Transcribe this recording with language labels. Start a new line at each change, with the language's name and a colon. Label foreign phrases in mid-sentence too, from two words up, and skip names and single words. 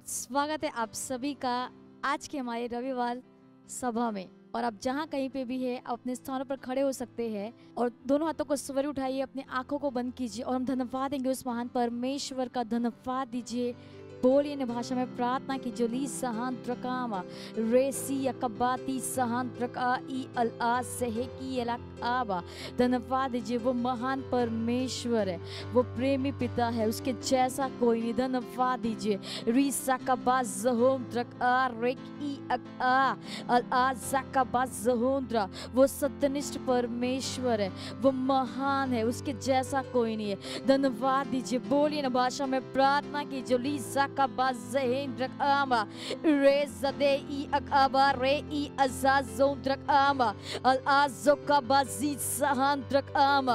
Hindi: स्वागत है आप सभी का आज के हमारे रविवार सभा में। और आप जहाँ कहीं पे भी है अपने स्थानों पर खड़े हो सकते हैं और दोनों हाथों को स्वर उठाइए, अपनी आंखों को बंद कीजिए और हम धन्यवाद देंगे उस महान परमेश्वर का। धन्यवाद दीजिए, बोलिए इन भाषा में प्रार्थना की। जोली सहान प्रकामा रेसी अकबाती सहान प्रका ई अला सहेकी अलाबा। धन्यवाद दीजिए, वो महान परमेश्वर है, वो प्रेमी पिता है, उसके जैसा कोई नहीं। धन्यवाद दीजिए। रीसा का बाज़होंद्रा रेक ई अका अला ज़का बाज़होंद्रा। वो सत्यनिष्ठ परमेश्वर है, वो महान है, उसके जैसा कोई नहीं है। धन्यवाद दीजिए, बोलिए इन भाषा में प्रार्थना की। जोली Kabazhendrakama Rezade I Akaba Re I Azazondrakama Al Azokabazit Sahandrakama।